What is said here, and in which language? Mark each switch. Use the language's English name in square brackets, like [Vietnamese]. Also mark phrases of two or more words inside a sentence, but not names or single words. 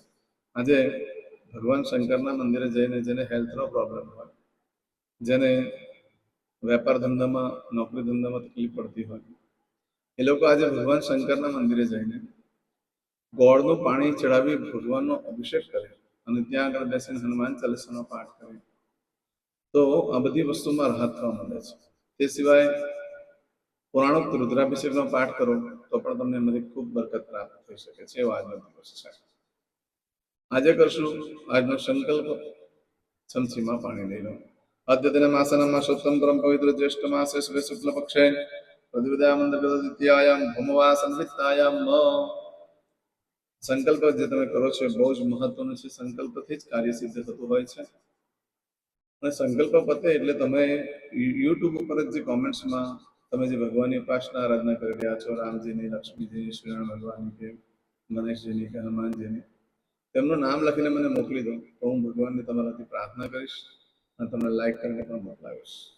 [Gujarati] આજે ભગવાન શંકરના મંદિરે જઈને જેને હેલ્થનો પ્રોબ્લેમ હોય, જેને વેપાર ધંધામાં, નોકરી ધંધામાં તકલીફ પડતી હોય, એ લોકો આજે ભગવાન શંકરના મંદિરે જઈને ગોળનું પાણી ચડાવી ભગવાનનો અભિષેક કરે અને ત્યાં આગળ બેસીને હનુમાન ચાલીસાનો પાઠ કરે તો આ બધી વસ્તુમાં રાહત થવા માંડે છે. તે સિવાય પુરાણોક્ત રુદ્રાભિષેકનો પાઠ કરો તો પણ તમને એમાંથી ખૂબ બરકત પ્રાપ્ત થઈ શકે છે. એવો આજનો દિવસ છે. આજે કરશું આજનો સંકલ્પ, ચમચીમાં પાણી લઈ લો [Sanskrit] अद्यतनमासनं मासोत्तम परम पवित्र ज्येष्ठ मासे शुक्ल पक्षे द्वितीयायाम भूमवासनिमित्तायाम [Gujarati] સંકલ્પ જે તમે કરો છો બહુ જ મહત્વનો છે. સંકલ્પથી જ કાર્ય સિદ્ધ થતું હોય છે. અને સંકલ્પ પતે એટલે તમે યુટ્યુબ ઉપર જ જે કોમેન્ટ્સમાં તમે જે ભગવાનની ઉપાસના આરાધના કરી રહ્યા છો, રામજીની, લક્ષ્મીજીની, શ્રીરામ ભગવાનની કે ગણેશજીની કે હનુમાનજીની, તેમનું નામ લખીને મને મોકલી દો તો હું ભગવાનની તમારાથી પ્રાર્થના કરીશ અને તમને લાઈક કરીને પણ મોકલાવીશ.